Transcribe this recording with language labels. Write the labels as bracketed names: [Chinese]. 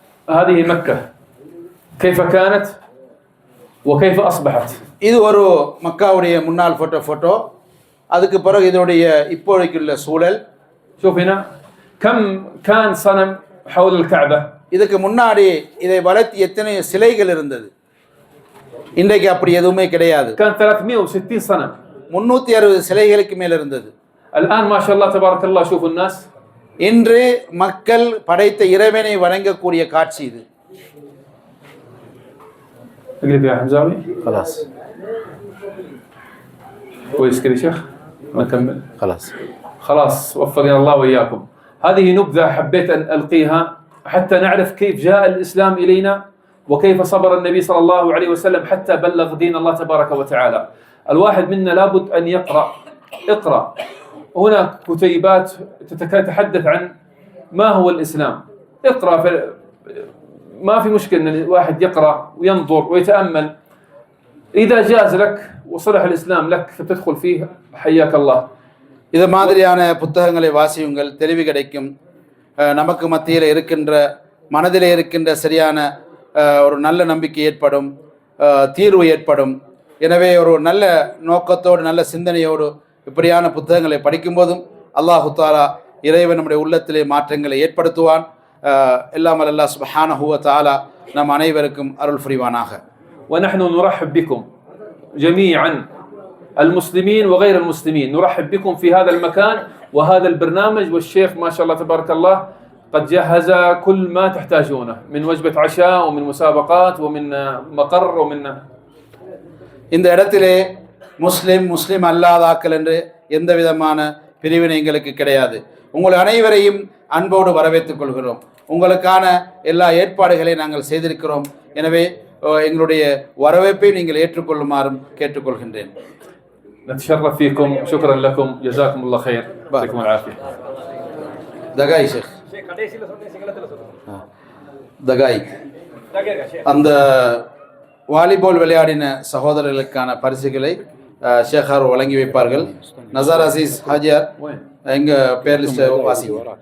[Arabic] هذه مكة كيف كانت وكيف أصبحت. [Tamil] இது ஒரு மக்காவுடைய முன்னாள் ஃபோட்டோ. அதுக்கு பிறகு இதனுடைய இப்போதைக்குள்ள சூழல். [Arabic] شوف هنا كم كان صنم حول الكعبة. [Tamil] இதுக்கு முன்னாடி இதை வளர்த்தி எத்தனை சிலைகள் இருந்தது. இன்றைக்கு அப்படி எதுவுமே கிடையாது. [Arabic] كان 360 صنم. [Tamil] 360 சிலைகளுக்கு மேல் இருந்தது. [Arabic] الآن ما شاء الله تبارك الله شوفوا الناس. [Tamil] இன்று மக்கள் படைத்த இறைவனை வணங்கக்கூடிய காட்சி இது. [Arabic] اقلب يا حمزاوي. خلاص كويس كذا يا شيخ نكمل. خلاص وفقنا الله وإياكم. هذه نبذة حبيت أن ألقيها حتى نعرف كيف جاء الإسلام إلينا وكيف صبر النبي صلى الله عليه وسلم حتى بلغ دين الله تبارك وتعالى. الواحد منا لابد أن اقرأ هناك كتيبات تتحدث عن ما هو الإسلام. اقرأ ما في مشكلة أن الواحد يقرأ وينظر ويتأمل. إذا جاز لك وصلح الإسلام لك فتدخل فيه حياك الله. [Tamil] இது மாதிரியான புத்தகங்களை வாசியுங்கள், தெளிவு கிடைக்கும். நமக்கு மத்தியில் இருக்கின்ற மனதிலே இருக்கின்ற சரியான ஒரு நல்ல நம்பிக்கை ஏற்படும், தீர்வு ஏற்படும். எனவே ஒரு நல்ல நோக்கத்தோடு நல்ல சிந்தனையோடு இப்படியான புத்தகங்களை படிக்கும்போதும் அல்லாஹு தஆலா இறைவன் நம்முடைய உள்ளத்திலே மாற்றங்களை ஏற்படுத்துவான். எல்லாம் வல்ல அல்லாஹ் சுப்ஹானஹு வ தஆலா நம் அனைவருக்கும் அருள் புரிவானாக. ونحن نرحب بكم جميعا المسلمين وغير المسلمين، نرحب بكم في هذا المكان وهذا البرنامج، والشيخ ما شاء الله تبارك الله قد جهز كل ما تحتاجونه من وجبة عشاء ومن مسابقات ومن مقر ومن இந்த இடத்திலே முஸ்லிம் அல்லாதாக்கள் என்று எந்த விதமான பிரிவினை எங்களுக்கு கிடையாது. உங்கள் அனைவரையும் அன்போடு வரவேற்றுக் கொள்கிறோம். உங்களுக்கான எல்லா ஏற்பாடுகளையும் நாங்கள் செய்திருக்கிறோம். எனவே எங்களுடைய வரவேற்பை நீங்கள் ஏற்றுக்கொள்ளுமாறும் கேட்டுக்கொள்கின்றேன். [Arabic] نتشرف فيكم، شكرا لكم، جزاكم الله خير، يعطيكم العافية. [Tamil] தகாய் ஷேக் தகாய் அந்த வாலிபால் விளையாடின சகோதரர்களுக்கான பரிசுகளை ஷேகார் வழங்கி வைப்பார்கள். நசார் அசீஸ் ஹாஜியார் எங்க பேர் லிஸ்ட் வாசிங்க.